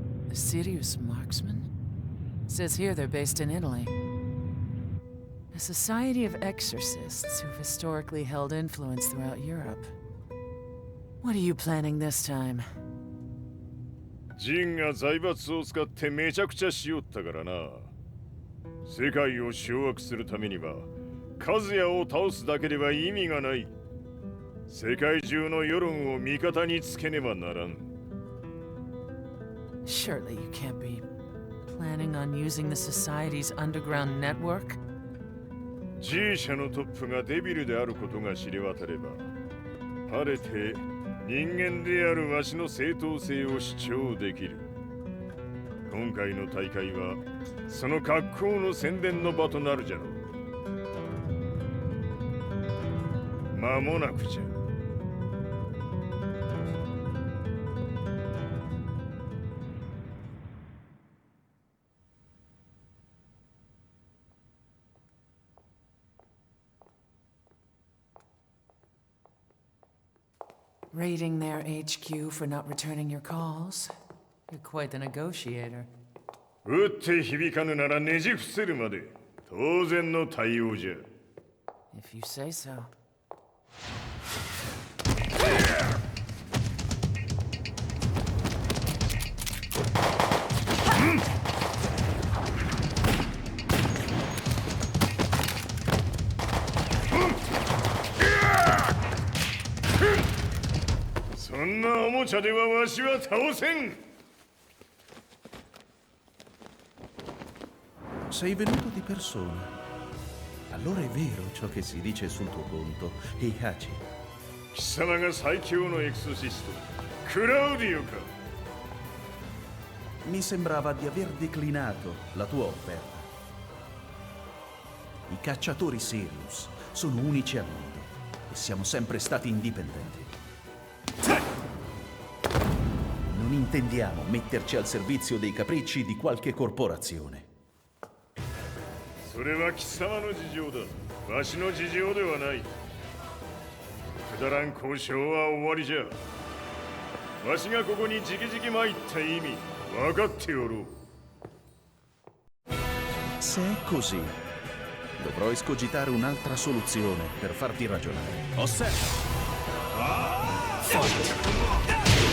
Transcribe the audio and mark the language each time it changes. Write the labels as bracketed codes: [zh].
[en] A serious marksman? Says here they're based in Italy. A society of exorcists who've historically held influence throughout Europe. What are you planning this time? [ja] ジンが財閥を使ってめちゃくちゃしよったからな。世界を掌握するためには、カズヤを倒すだけでは意味がない。世界中の世論を味方につけねばならん。 [en] Surely you can't be planning on using the society's underground network? [ja] G 社のトップがデビルであることが知れ渡れば、晴れて人間であるわしの正当性を主張できる。今回の大会はその格好の宣伝の場となるじゃろう。間もなくじゃ。 [en] Raiding their HQ for not returning your calls? You're quite the negotiator. [ja] 撃って響かぬならねじ伏せるまで当然の対応じゃ。 [en] If you say so. [ja] そんなおもちゃではわしは倒せん。 [it] Sei venuto di persona. Allora è vero ciò che si dice sul tuo conto, Heihachi. [ja] 貴様が最強のエクソシスト、クラウディオか。 [it] Mi sembrava di aver declinato la tua offerta. I cacciatori Sirius sono unici al mondo e siamo sempre stati indipendenti. Non intendiamo metterci al servizio dei capricci di qualche corporazione. [ja] それは貴様の事情だ。わしの事情ではない。くだらん交渉は終わりじゃ。わしがここに直々参った意味、分かっておろう。 [it] Se è così, dovrò escogitare un'altra soluzione per farti ragionare. Osserva! Osserva!